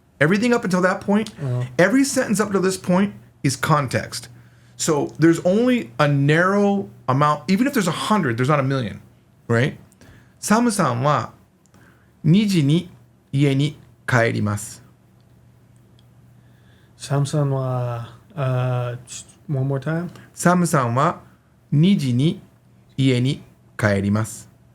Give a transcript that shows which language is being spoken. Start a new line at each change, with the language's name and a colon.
English: Everything up until that point, every sentence up to this point is context. So there's only a narrow amount. Even if there's 100, there's not a million, right?
Japanese: サムさんは2時に家に帰ります。 Samsung wa
English: one more time.
Japanese: サムさんは2時に家に帰ります。